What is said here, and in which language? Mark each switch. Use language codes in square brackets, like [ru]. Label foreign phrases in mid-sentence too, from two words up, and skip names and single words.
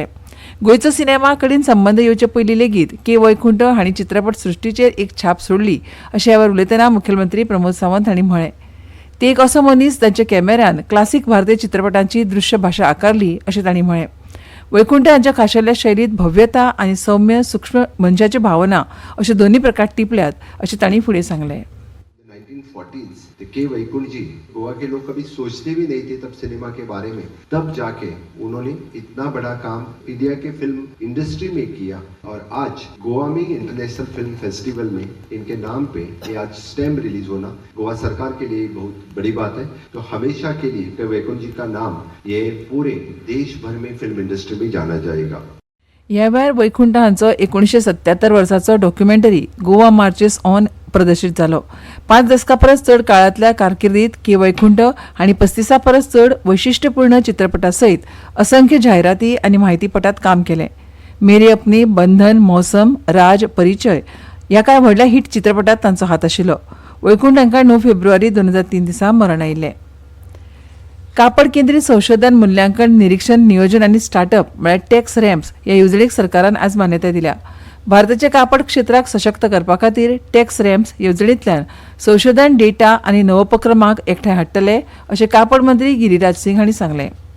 [kok] गोंयचो सिनेमा कडेन संबंद येवचे पयलीं लेगीत के वैकुंठ हांणी चित्रपट सृश्टीचेर एक छाप सोडली अशें ह्या वेळार उलयतना मुखेलमंत्री प्रमोद सावंत हांणी म्हळें. ते एक असो मनीस जांच्या कॅमेऱ्यान क्लासीक भारतीय चित्रपटांची दृश्य भाशा आकारली अशें तांणी म्हळें. वैकुंठ हांच्या खाशेल्या शैलीत भव्यता आनी सौम्य सूक्ष्म मनशाची भावना अशे दोन्ही प्रकार टिपल्यात अशें तांणी फुडें सांगलें. [hi] 1940s के वैकुंठ जी गोवा के लोग कभी सोचते भी नहीं थे तब सिनेमा के बारे में. तब जाके उन्होंने इतना बड़ा काम इंडिया के फिल्म इंडस्ट्री में किया और आज गोवा में इंटरनेशनल फिल्म फेस्टिवल में इनके नाम पे ये आज स्टैम्प रिलीज होना गोवा सरकार के लिए बहुत बड़ी बात है. तो हमेशा के लिए के वैकुंठ जी का नाम ये पूरे देश भर में फिल्म इंडस्ट्री में जाना जाएगा. [kok] ह्या वेळार वैकुंठ हांचो 1977 वर्साचो डॉक्युमेंटरी गोवा मार्चेस ऑन प्रदर्शीत जालो. 5 दशकां परस चड काळांतल्या कारकिर्दीत के वैकुंठ हांणी 35 परस चड वैशिश्ट्यपूर्ण चित्रपटां सयत असंख्य जायराती आनी म्हायतीपटांत काम केलें. मेरी अपनी, बंधन, मौसम, राज, परिचय ह्या कांय व्हडल्या हिट चित्रपटांत तांचो हात आशिल्लो. वैकुंठ हांकां 9 फेब्रुवारी 2003 दिसा मरण आयिल्लें. कापड केंद्रीत संशोधन, मूल्यांकन, निरीक्षण, नियोजन आनी स्टार्टअप म्हळ्यार टॅक्स रॅम्प्स ह्या येवजणेक सरकारान आज मान्यताय दिल्या. भारताच्या कापड क्षेत्राक सशक्त करपा खातीर टॅक्स रॅम्प्स येवजणेंतल्यान संशोधन, डेटा आनी नवोपक्रमांक एकठांय हाडटले अशें कापड मंत्री गिरीराज सिंग हांणी सांगलें.